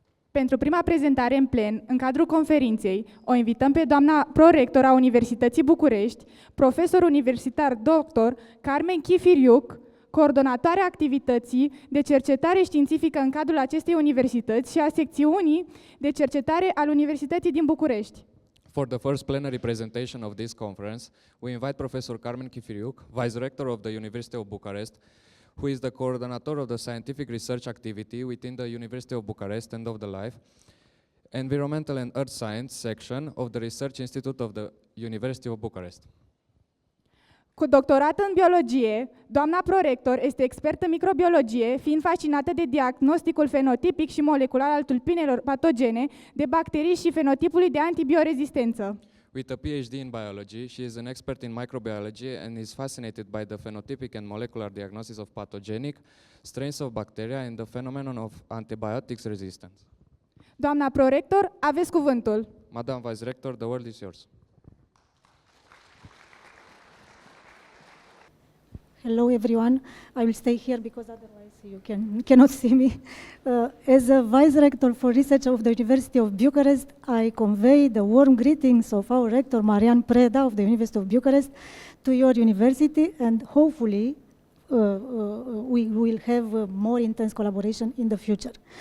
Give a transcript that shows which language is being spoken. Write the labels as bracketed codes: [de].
[ro] Pentru prima prezentare în plen, în cadrul conferinței, o invităm pe doamna prorector a Universității București, profesor universitar doctor Carmen Chifiriuc, coordonatoarea activității de cercetare științifică în cadrul acestei universități și a secțiunii de cercetare al Universității din București. [en] For the first plenary presentation of this conference, we invite Professor Carmen Chifiriuc, Vice Rector of the University of Bucharest, who is the coordinator of the scientific research activity within the University of Bucharest End of the Life, Environmental and Earth Science section of the Research Institute of the University of Bucharest. [ro] Cu doctorat în biologie, doamna prorector este expertă în microbiologie, fiind fascinată de diagnosticul fenotipic și molecular al tulpinelor patogene, de bacterii și fenotipului de antibiorezistență. [en] With a PhD in biology, she is an expert in microbiology and is fascinated by the phenotypic and molecular diagnosis of pathogenic strains of bacteria and the phenomenon of antibiotics resistance. [ro] Doamna prorector, aveți cuvântul. [en] Madam Vice Rector, the word is yours. Hello everyone. I will stay here because otherwise you cannot see me. As a Vice Rector for Research of the University of Bucharest, I convey the warm greetings of our Rector Marian Preda of the University of Bucharest to your university, and hopefully we will have more intense collaboration in the future.